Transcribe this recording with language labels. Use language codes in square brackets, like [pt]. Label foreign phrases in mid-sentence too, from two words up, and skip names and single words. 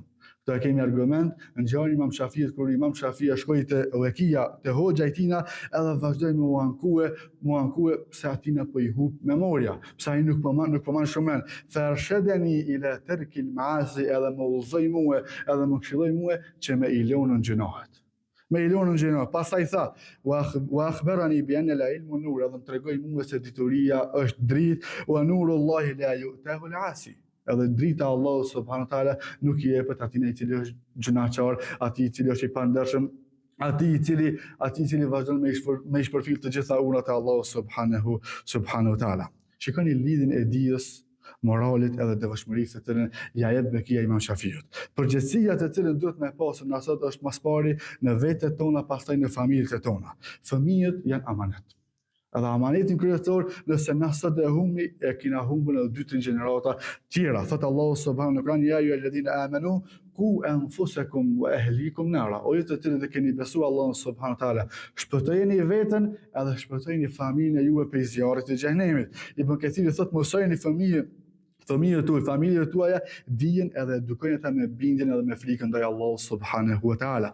[sq] Këto e kemi argument në ngjarjen e Imam Shafiut, kur Imam Shafia shkoi te Uekia, te hoxha i tina, edhe vazhdoi me u ankue pse atina po i hub memoria, pse ai nuk po man shumë. [ar] فأرشدني إلى ترك المعاصي, [sq] edhe më udhëzoi mua, edhe më këshilloi mua që me i lënën gjunahet. Me i lënën gjunahet. Pastaj tha, [ar] وأخبرني بأن العلم نور, [sq] edhe më tregoi mua se dituria është dritë, [ar] ونور الله لا يؤتاه العاصي. [sq] Edhe drita Allahu [ar] سبحانه وتعالى [sq] nuk i jepet atij i cili është gjunaçar, atij i cili është i pandershëm, atij i cili vazhdon me shpërfil të gjitha urat e Allahu [ar] سبحانه وتعالى. [sq] Shikoni lidhjen e dijes, moralit edhe devotshmërisë të cilën ja jep bekia Imam Shafiut. Përgjegjësia të cilën duhet me pasur na sot është mas pari në vetet tona, pastaj në familjet tona. Fëmijët janë amanet. Edhe amanetin kryesor, nëse na sot e humbi, e kina humbur edhe 2-3 gjenerata tjera. [ar] Thot الله سبحانه وتعالى، يا أيها الذين آمنوا قوا أنفسكم وأهليكم نارا. [sq] O ju të cilët e keni besuar Allahun [ar] سبحانه وتعالى, [sq] shpëtojeni veten edhe shpëtojeni familjen e juve prej zjarrit të xhenemit. Ibn Kathiri thot, mësojeni fëmijë familjet tuaja dijen edhe edukojnë ata me bindjen edhe me frikën ndaj Allahut [ar] سبحانه وتعالى.